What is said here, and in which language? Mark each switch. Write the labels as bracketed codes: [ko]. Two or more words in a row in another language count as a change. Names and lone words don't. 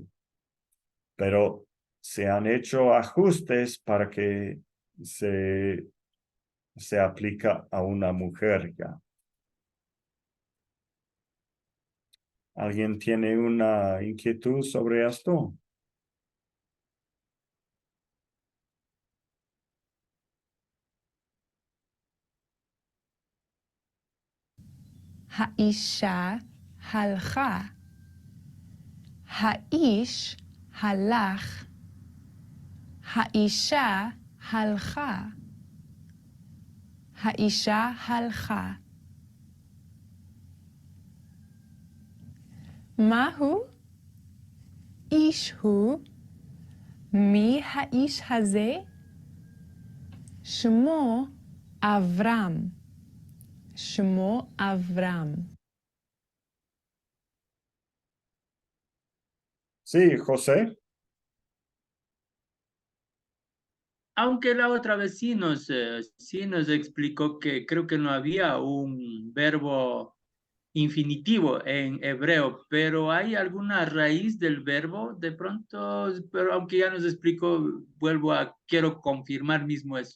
[es] Pero se han hecho ajustes para que se aplica a una mujer ya. ¿Alguien tiene una inquietud sobre esto? [he] האישה הלכה. האיש הלך. האישה הלכה. האישה הלכה. מהו? איש הוא. מי האיש הזה? שמו אברהם. שמו אברהם. [es] Sí, José. Aunque la otra vez sí nos explicó que creo que no había un verbo infinitivo en hebreo, pero hay alguna raíz del verbo de pronto, pero aunque ya nos explicó, quiero confirmar mismo eso.